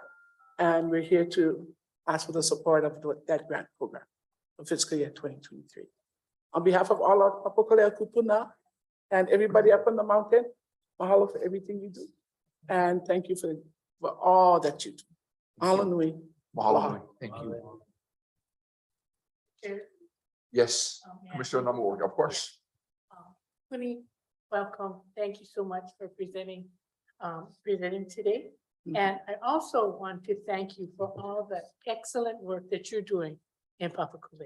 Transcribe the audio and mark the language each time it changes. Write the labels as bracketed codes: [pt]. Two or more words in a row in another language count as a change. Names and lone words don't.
[en] And we're here to ask for the support of that grant program for fiscal year 2023. On behalf of all of Apokalea Kupuna and everybody up on the mountain, mahalo for everything you do. And thank you for all that you do. [haw] Mahalo nui. Mahalo. [en] Thank you. Yes, Commissioner Namor, of course. Kuni, welcome. Thank you so much for presenting today. Mhm. And I also want to thank you for all the excellent work that you're doing in Papakolea.